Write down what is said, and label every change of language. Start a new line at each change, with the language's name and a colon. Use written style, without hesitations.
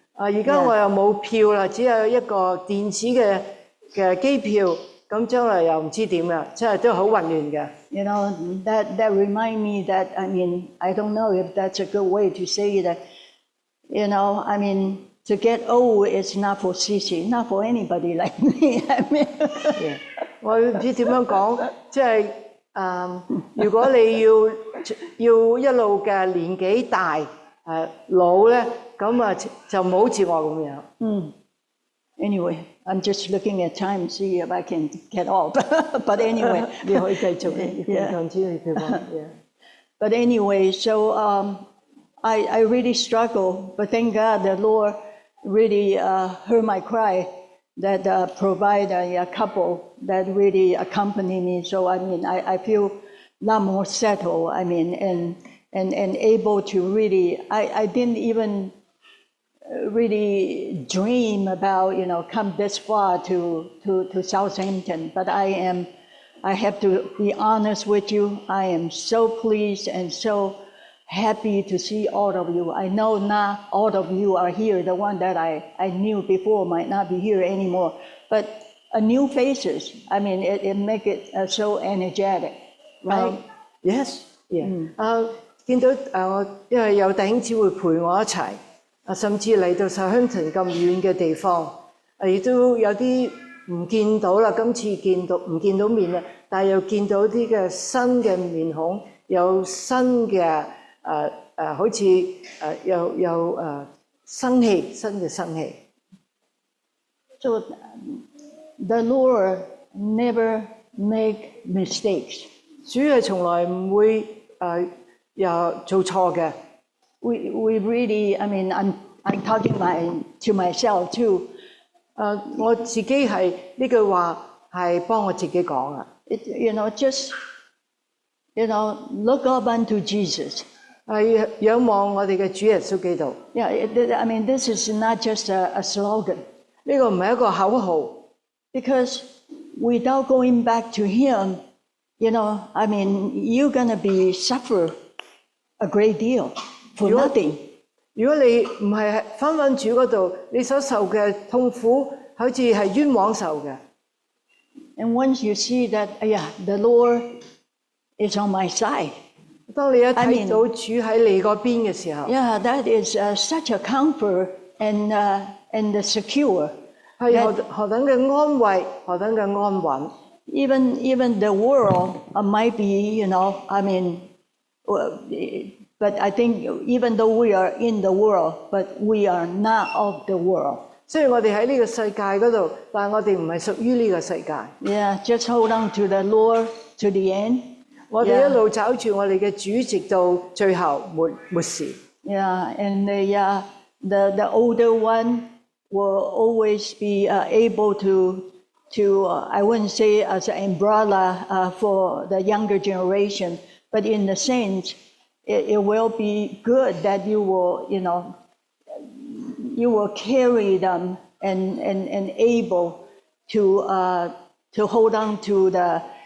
Cantonese: 而家我又冇票啦，只有一個電子嘅機票，咁將來又唔知點啦，真係都好混亂嘅。
English: That remind me that, I mean, I don't know if that's a good way to say that, I mean, to get old is not for Sissy, not for anybody like me. I mean,
Cantonese: 我唔知點樣講，即係如果你要一路嘅年紀大老咧，咁就唔好好似我咁樣。
English: Anyway, I'm just looking at time, see if I can get off. But anyway,
Cantonese: 你可以繼續
English: continue to work. But anyway, so I really struggle, but thank God the Lord really heard my cry. That provide a couple that really accompany me. So I mean, I feel a lot more settled. I mean, and able to really. I didn't even really dream about come this far to Southampton. But I have to be honest with you. I am so pleased and so happy to see all of you. I know not all of you are here. The one that I knew before might not be here anymore. But new faces, I mean, it make it so energetic, right? Yes, yeah.
Cantonese: 見到因為有弟兄姊妹陪我一齊，甚至嚟到Southampton咁遠嘅地方，亦都有啲唔見到啦。今次唔見到面啦，但係又見到啲嘅新嘅面孔，有新嘅。好似有新嘅生氣。
English: So the Lord never make mistakes.
Cantonese: 主係從來唔會又做錯嘅。
English: We really, I mean, I'm talking to myself too.
Cantonese: 我自己係呢句話係幫我自己講啊。
English: Just look up unto Jesus.
Cantonese: 係仰望我哋嘅主耶穌基督。
English: Yeah, I mean, this is not just a slogan.
Cantonese: 呢個唔係一個口號。
English: Because without going back to Him, I mean, you're gonna be suffer a great deal for nothing.
Cantonese: 如果你唔係返主嗰度，你所受嘅痛苦好似係冤枉受嘅。
English: And once you see that, the Lord is on my side.
Cantonese: 當你一睇到主喺你嗰邊嘅時候，
English: that is such a comfort and secure.
Cantonese: 係何等嘅安慰，何等嘅安穩。
English: Even the world might be, I mean, but I think even though we are in the world, but we are not of the world.
Cantonese: 雖然我哋喺呢個世界嗰度，但係我哋唔係屬於呢個世界。
English: Just hold on to the Lord to the end.
Cantonese: 我哋一路找住我哋嘅主，直到最後末時。
English: And the older one will always be able to I wouldn't say as an umbrella for the younger generation, but in the sense, it will be good that you will, you will carry them and able to hold on to the